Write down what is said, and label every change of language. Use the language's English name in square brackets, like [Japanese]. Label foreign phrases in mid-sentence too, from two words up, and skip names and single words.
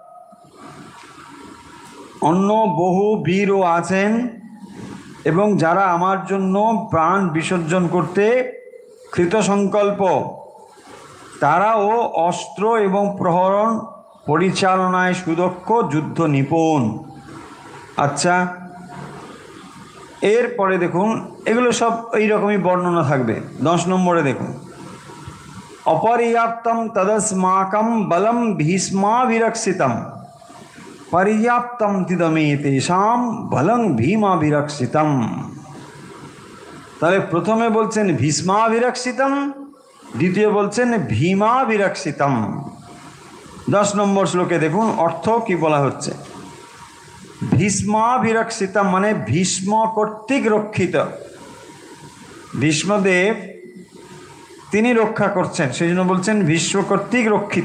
[Bangla] অন্য বহু বীরও আছেন এবং যারা আমার জন্য প্রাণ বিসর্জন করতে কৃত সংকল্প, তারাও অস্ত্র এবং প্রহরণ পরিচালনায় সুদক্ষ, যুদ্ধ নিপুণ। আচ্ছা, এরপরে দেখুন, এগুলো সব এইরকমই বর্ণনা থাকবে। 10 নম্বরে দেখুন, [Sanskrit] অপর্যাপ্তম তদস্মাকম বলম ভীষ্মাভিরক্ষিতম পর্যাপ্তম তিদমে তেষাম বলং ভীমাভিরক্ষিতম। [Bangla] তাহলে প্রথমে বলছেন ভীষ্মাভিরক্ষিতম, দ্বিতীয় বলছেন ভীমাভিরক্ষিতম। 10 নম্বর শ্লোকে দেখুন অর্থ কি বলা হচ্ছে। ভীষ্মাভিরক্ষিতম মানে ভীষ্ম কর্তৃক রক্ষিত, ভীষ্মদেব তিনি রক্ষা করছেন, সেই জন্য বলছেন ভীষ্ম কর্তৃক রক্ষিত।